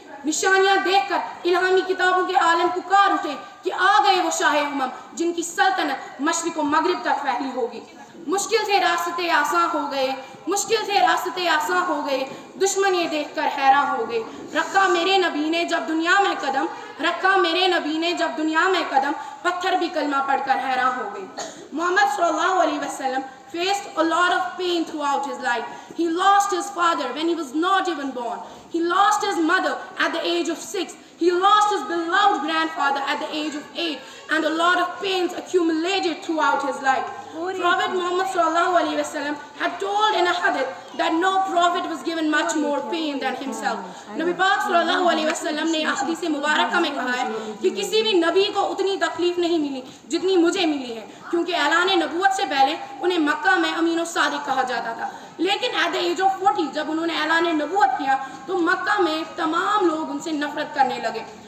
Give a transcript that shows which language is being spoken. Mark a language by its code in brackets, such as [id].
[ur] نشانیاں دیکھ کر الہامی کتابوں کے عالم پکار اٹھے کہ آ گئے وہ شاہ امم جن کی سلطنت مشرق و مغرب تک پھیلی ہوگی۔ مشکل تھے راستے آساں ہو گئے، مشکل تھے راستے آساں ہو گئے، دشمن یہ دیکھ کر حیران ہو گئے۔ رکھا میرے نبی نے جب دنیا میں قدم، رکھا میرے نبی نے جب دنیا میں قدم، پتھر بھی کلمہ پڑھ کر حیران ہو گئے۔ محمد صلی اللہ علیہ وسلم [en] faced a lot of pain throughout his life. He lost his father when he was not even born. He lost his mother at the age of 6. He lost his beloved grandfather at the age of 8, and a lot of pains accumulated throughout his life. Prophet Muhammad sallallahu alaihi wasallam had told in a hadith that no prophet was given much more pain than himself. [ur] نبی پاک صلی اللہ علیہ وسلم نے حدیث مبارکہ میں کہا ہے کہ کسی بھی نبی کو اتنی تکلیف نہیں ملی جتنی مجھے ملی ہے، کیونکہ اعلان نبوت سے پہلے انہیں مکہ میں امین و صادق کہا جاتا تھا، لیکن [en] at the age of 40 [ur] جب انہوں نے اعلان نبوت کیا تو مکہ میں تمام لوگ ان سے نفرت کرنے لگے۔